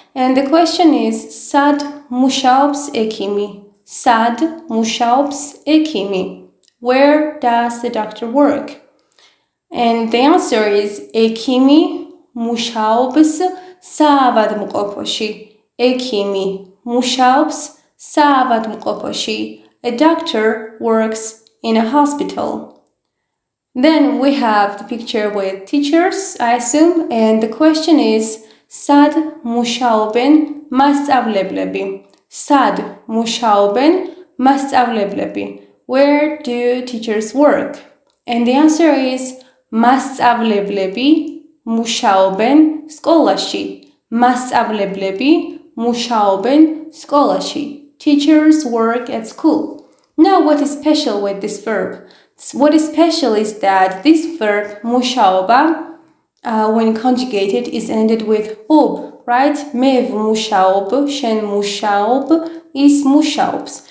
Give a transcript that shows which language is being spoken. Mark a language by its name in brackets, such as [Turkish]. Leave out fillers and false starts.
[English] And the question is [Georgian] sad mushaobs ekimi, sad mushaobs ekimi. [English] Where does the doctor work? And the answer is [Georgian] ექიმი მუშაობს საავადმყოფოში. ექიმი მუშაობს საავადმყოფოში. [English] A doctor works in a hospital. Then we have the picture with teachers, I assume, and the question is [Georgian] sad მუშაობენ მასწავლებლები. Sad მუშაობენ მასწავლებლები. [English] Where do teachers work? And the answer is [Georgian] მასწავლებლები მუშაობენ სკოლაში. მასწავლებლები მუშაობენ სკოლაში. [English] Teachers work at school. Now what is special with this verb? What is special is that this verb მუშაობა when conjugated is ended with ob, right? [Georgian] მე ვმუშაობ, შენ მუშაობ, ის მუშაობს.